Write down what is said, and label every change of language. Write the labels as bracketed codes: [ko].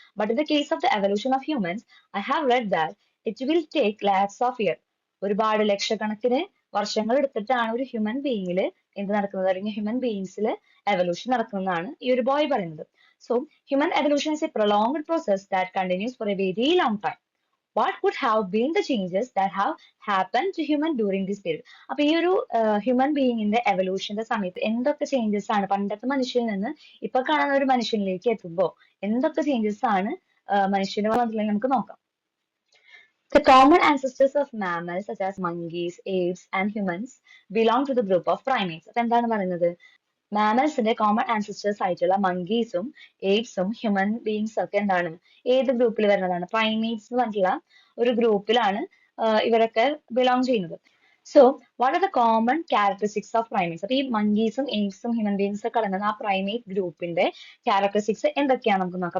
[en] But in the case of the evolution of humans I have read that it will take lakhs of year. [ml] ഒരുപാട് ലക്ഷക്കണക്കിന് വർഷങ്ങൾ എടുത്തിട്ടാണ് ഒരു human ബീയിങ്ങില് എന്ത് നടക്കുന്നത്, അല്ലെങ്കിൽ ഹ്യൂമൻ ബീയിങ്സിൽ എവല്യൂഷൻ നടക്കുന്നതാണ് ഈ ഒരു ബോയ് പറയുന്നത്. [en] So human evolution is a prolonged process that continues for a very long time. What would have been the changes that have happened to human during this period? [ml] അപ്പൊ ഈ ഒരു human ബീയിങ്ങിന്റെ എവല്യൂഷന്റെ സമയത്ത് എന്തൊക്കെ changes ആണ് പണ്ടത്തെ മനുഷ്യനിൽ നിന്ന് ഇപ്പൊ കാണുന്ന ഒരു മനുഷ്യനിലേക്ക് എത്തുമ്പോൾ എന്തൊക്കെ ചേഞ്ചസ് ആണ് മനുഷ്യന് വന്നിട്ടുണ്ടെങ്കിൽ നമുക്ക് നോക്കാം. [en] The common ancestors of mammals such as monkeys, apes and humans belong to the group of primates. [ml] അപ്പൊ എന്താണ് പറയുന്നത്? മാമൽസിന്റെ കോമൺ ആൻസിസ്റ്റേഴ്സ് ആയിട്ടുള്ള മങ്കീസും ഏപ്സും ഹ്യൂമൻ ബീങ്സും ഒക്കെ എന്താണ് ഏത് ഗ്രൂപ്പിൽ വരുന്നതാണ്? പ്രൈമേറ്റ്സ് എന്ന് പറഞ്ഞിട്ടുള്ള ഒരു ഗ്രൂപ്പിലാണ് ഇവരൊക്കെ ബിലോങ് ചെയ്യുന്നത്. [en] So what are the common characteristics of primates? [ml] അപ്പൊ ഈ മങ്കീസും ഏപ്സും ഹ്യൂമൻ ബീങ്സും ഒക്കെ അടങ്ങുന്ന ആ പ്രൈമേറ്റ് ഗ്രൂപ്പിന്റെ ക്യാരക്ടറിസ്റ്റിക്സ് എന്തൊക്കെയാണ് നമുക്ക് നോക്കാം.